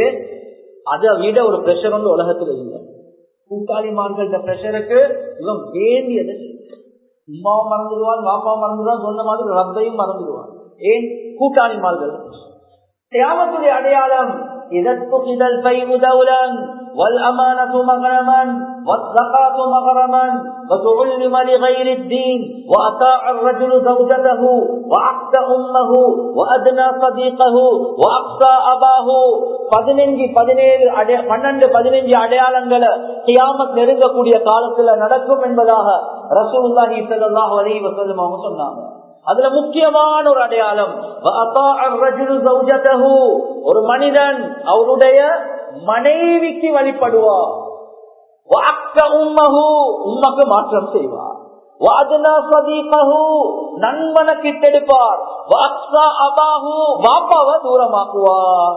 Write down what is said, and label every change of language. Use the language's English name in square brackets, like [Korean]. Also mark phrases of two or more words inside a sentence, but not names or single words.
[Tamil] அதை விட ஒரு பிரஷர் வந்து உலகத்துல இல்லை. கூட்டாளிமார்கள்ட்ட பிரஷருக்கு இவன் வேண்டியது உமாவும் மறந்துடுவான், பாப்பாவும் மறந்துடுவான், சொன்ன மாதிரி ரப்பையும் மறந்துடுவான். ஏன் கூட்டாளிமார்கள் கியாமத்துடைய அடையாளம் [Arabic] اتخذ الفيء دولا والأمانة مغرما والزكاة مغرما وتعلم لغير الدين وأطاع الرجل زوجته وأقصى أمه وأدنى صديقه وأقصى أباه [Tamil] 12 அடையாளங்களை கியாமத் நெருங்கக்கூடிய காலத்துல நடக்கும் என்பதாக [Arabic] رسول الله صلى الله عليه وسلم [Tamil] அவங்க சொன்னாங்க. அதுல முக்கியமான ஒரு அடையாளம் ஒரு மனிதன் அவருடைய மனைவிக்கு வழிபடுவார், உம்மக்கு மாற்றம் செய்வார், நண்பனை கிட்டெடுப்பார், வாப்பாவை தூரமாக்குவார்.